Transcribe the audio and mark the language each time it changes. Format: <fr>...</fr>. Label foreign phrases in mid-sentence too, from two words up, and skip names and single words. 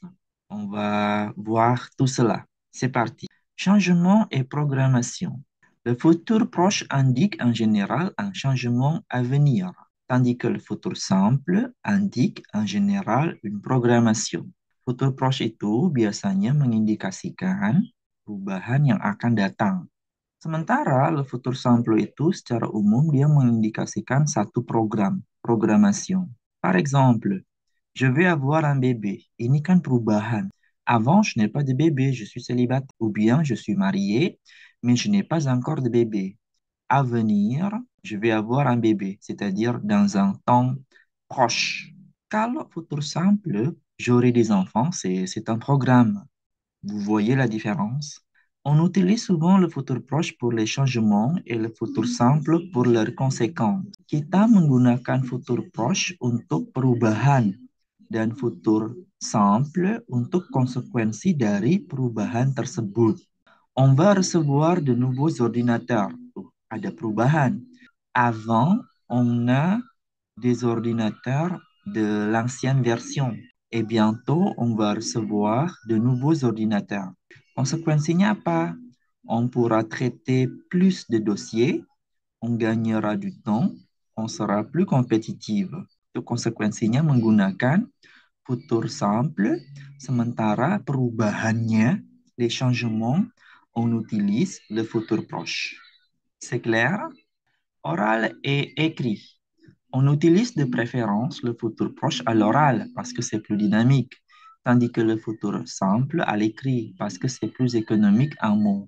<fr>On va voir tout cela. C'est parti. Changement et programmation. Le futur proche indique en général un changement à venir, tandis que le futur simple indique en général une programmation. Futur proche</fr> <id>itu biasanya mengindikasikan perubahan yang akan datang. Sementara</id> <fr>le futur simple</fr> <id>itu secara umum dia mengindikasikan satu program, programmation.</id> <fr>Par exemple, je vais avoir un bébé.</fr> <id>Ini kan perubahan.</id> <fr>Avant, je n'ai pas de bébé, je suis célibataire. Ou bien, je suis marié, mais je n'ai pas encore de bébé. À venir, je vais avoir un bébé, c'est-à-dire dans un temps proche.</fr> <id>Kalau</id> <fr>futur simple, j'aurai des enfants, c'est un programme. Vous voyez la différence? On utilise souvent le futur proche pour les changements et le futur simple pour leurs conséquences.</fr> <id>Kita menggunakan</id> <fr>futur proche</fr> <id>untuk perubahan dan</id> <fr>futur simple</fr> <id>untuk konsekuensi dari perubahan tersebut.</id> <fr>On va recevoir de nouveaux ordinateurs.</fr> <id>Ada perubahan.</id> <fr>Avant, on a des ordinateurs de l'ancienne version. Et bientôt, on va recevoir de nouveaux ordinateurs.</fr> <id>Konsekuensinya apa?</id> <fr>On pourra traiter plus de dossiers, on gagnera du temps, on sera plus compétitif.</fr> <id>Itu konsekuensinya menggunakan</id> <fr>futur simple,</fr> <id>sementara perubahannya,</id> <fr>les changements, on utilise le futur proche. C'est clair? Oral et écrit. On utilise de préférence le futur proche à l'oral parce que c'est plus dynamique, tandis que le futur simple à l'écrit parce que c'est plus économique en mots.</fr>